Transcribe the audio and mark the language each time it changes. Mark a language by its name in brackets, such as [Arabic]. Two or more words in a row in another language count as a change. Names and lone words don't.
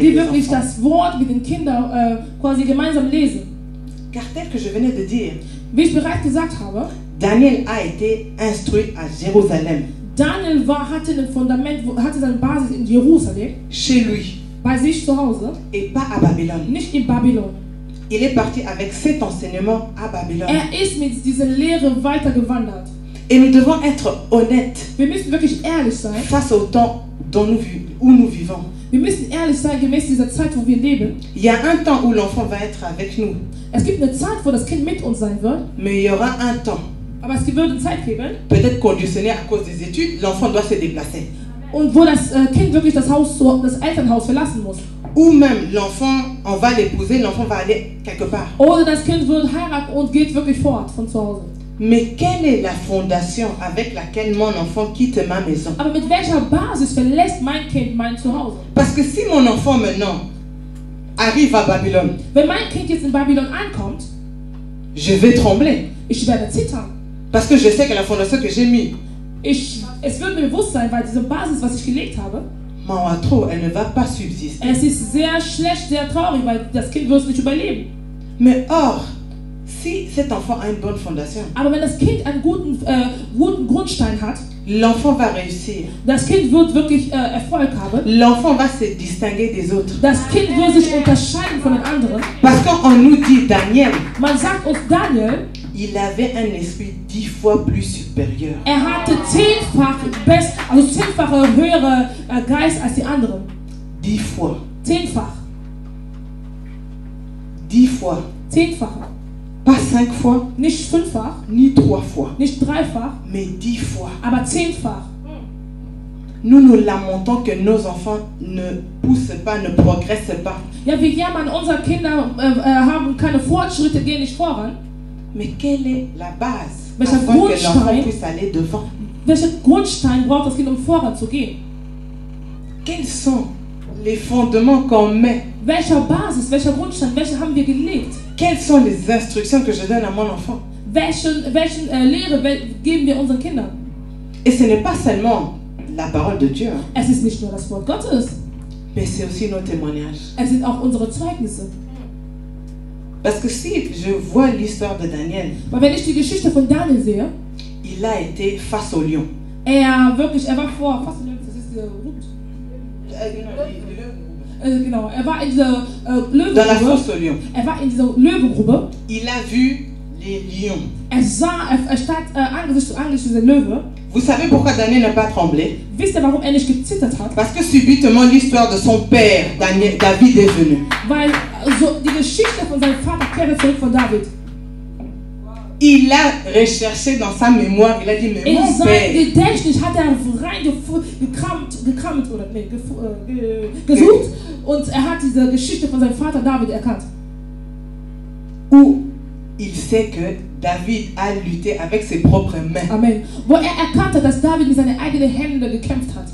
[German] die [French] les [German] wirklich [French] enfants. [German] das Wort mit den Kindern quasi gemeinsam lesen. [French] Car tel que je venais de dire, [German] Wie ich bereits gesagt habe, [French] Daniel a été instruit à Jérusalem, [German] Daniel hatte ein Fundament, hatte seine Basis in Jerusalem, [French] chez lui, [German] bei sich zu Hause, [French] et pas à Babylone. [German] nicht in Babylon. [French] Il est parti avec cet enseignement à Babylone. [German] Ist mit dieser Lehre weitergewandert. [French] Et nous devons être honnêtes [German] Wir müssen wirklich ehrlich sein. [French] face au temps où nous vivons. [German] Wir müssen ehrlich sein gemäß dieser Zeit, wo wir leben. [French] Il y a un temps où l'enfant va être avec nous, [German] Es gibt eine Zeit, wo das Kind mit uns sein wird, [French] mais il y aura un temps, [German] aber es wird eine Zeit geben, [French] peut-être conditionné à cause des études, l'enfant doit se déplacer. [German] und wo das Kind wirklich das Elternhaus verlassen muss. [French] Ou même l'enfant, on va l'épouser, l'enfant va aller quelque part. [German] Oder das Kind wird heiraten und geht wirklich fort von zu Hause. [French] Mais quelle est la fondation avec laquelle mon enfant quitte ma maison? [German] Aber mit welcher Basis verlässt mein Kind mein Zuhause? [French] Parce que si mon enfant maintenant arrive à Babylone, [German] Wenn mein Kind jetzt in Babylon ankommt, [French] je vais trembler. [German] ich werde zittern. [French] Parce que je sais que la fondation que j'ai mise, [German] Es wird mir bewusst sein, weil diese Basis, was ich gelegt habe, [French] elle ne va pas subsister. [German] es ist sehr schlecht, sehr traurig, weil das Kind wird es nicht überleben. [French] Mais or, si cet enfant a une bonne fondation, [German] Aber wenn das Kind einen guten Grundstein hat, [French] l'enfant va réussir. [German] das Kind wird wirklich Erfolg haben, [French] L'enfant va se distinguer des autres. [German] das Kind wird sich unterscheiden von den anderen. [French] Parce qu'on nous dit, Daniel, [German] Man sagt uns, Daniel, [French] il avait un esprit 10 fois plus supérieur. [German] hatte zehnfache höhere Geist als die anderen. [French] 10 fois. [German] 10-fach. [French] 10 fois. [German] 10-fache. [French] Pas 5 fois, [German] Nicht 5-fach, [French] ni 3 fois, [German] nicht 3-fach, [French] mais 10 fois. [German] aber 10-fach. [French] Nous nous lamentons que nos enfants ne poussent pas, ne progressent pas. [German] Ja, wir jammern, unsere Kinder haben keine Fortschritte, gehen nicht voran. [French] Mais quelle est la base [German] Welcher [French] afin que [German] Grundstein? [French] l'enfant puisse aller devant? [German] Welchen Grundstein braucht das Kind, um voran zu gehen? [French] Quels sont les fondements qu'on met? [German] Welcher Basis, welcher Grundstein, welche haben wir gelegt? [French] Quelles sont les instructions que je donne à mon enfant? [German] Welchen Lehre geben wir unseren Kindern? [French] Et ce n'est pas seulement la parole de Dieu, hein, [German] Es ist nicht nur das Wort Gottes, [French] mais c'est aussi nos témoignages. [German] es sind auch unsere Zeugnisse. [French] Parce que si je vois l'histoire de Daniel, [German] Weil wenn ich die Geschichte von Daniel sehe, [French] il a été face au lion. [German] er war vor, fast das ist der Hut. Genau, er war in dieser [French] Dans la [German] Löwengrube. [French] fosse au lion. [German] Er war in dieser Löwengrube. [French] Il a vu les lions. [German] Er stand Angesicht zu Angesicht zu dieser Löwe. [French] Vous savez pourquoi Daniel n'a pas tremblé? [German] Wisst ihr, warum er nicht gezittert hat? [French] Parce que subitement l'histoire de son père, David, est venue. [German] Weil so die Geschichte von seinem Vater kehrt zurück von David. [French] Il a recherché dans sa mémoire, il a dit, mais [German] In [French] mon [German] sein [French] père, [German] Gedächtnis hat er gesucht und er hat diese Geschichte von seinem Vater David erkannt. [French] où il sait que David a lutté avec ses propres mains Amen. [German] Wo er erkannte, dass David mit seinen eigenen Händen gekämpft hat